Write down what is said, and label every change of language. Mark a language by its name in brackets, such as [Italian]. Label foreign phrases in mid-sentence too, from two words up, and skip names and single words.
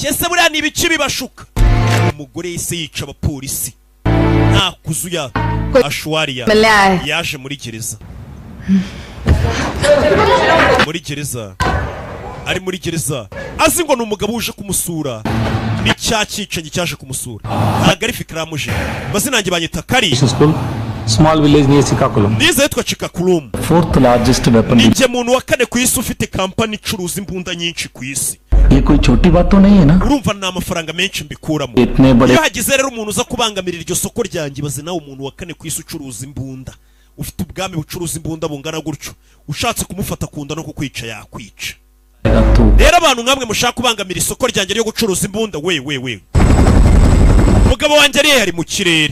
[Kinyarwanda] Ese buriya ni ibiki bibashuka? Umugore yise yica abapolisi nta kuzuya. Ashwariya yaje muri gereza, muri gereza, ari muri gereza azi ngo ni umugabo uje kumusura, ni cya cyicanyi cyaje kumusura, ntabwo ari Fikramuje. Mazina yanjye banyita Kari, [English] small village near Sikakulum. [Kinyarwanda] nize yitwa Chikakulum. [English] Fourth largest weapon. [Kinyarwanda] Ninjye muntu wa kane ku isi ufite kampani icuruza imbunda nyinshi ku isi. [Hindi] ये कोई छोटी बात तो नहीं है ना? [Kinyarwanda] Urumva ni amafaranga menshi mbikuramo. [Hindi] इतने बड़े. [Kinyarwanda] Iyo hagize rero umuntu uza kubangamirira iryo soko ryanjye, baze nawe umuntu wa kane ku isi ucuruza imbunda, ufite ubwami bucuruza imbunda bungana gutyo, ushatse kumufata kunda no kukwica yakwica. Rero abantu nkamwe mushaka kubangamira isoko ryanjye ryo gucuruza imbunda, we umugabo wanjye ari yari mu kirere.